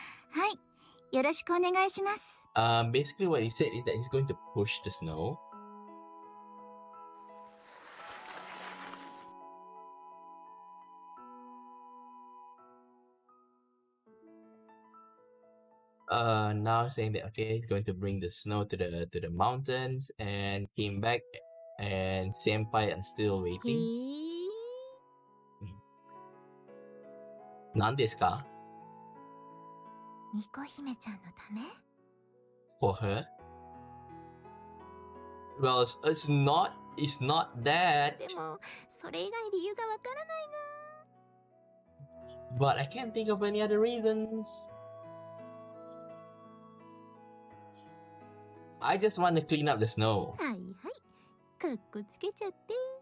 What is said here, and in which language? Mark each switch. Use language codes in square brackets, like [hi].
[ja] はい、よろしくお願いします。 [en] Basically what he said is that he's going to push the snow. Now saying that okay, he's going to bring the snow to the mountains and came back and senpai are still へ waiting. え。 [ja] 何ですか? みこ姫ちゃんのため [en] For her? Well, it's not that. [ja] でもそれ以外理由がわからないな。 [en] But I can't think of any other reasons. I just want to clean up the snow. [ja] はいはい。かっこつけちゃって。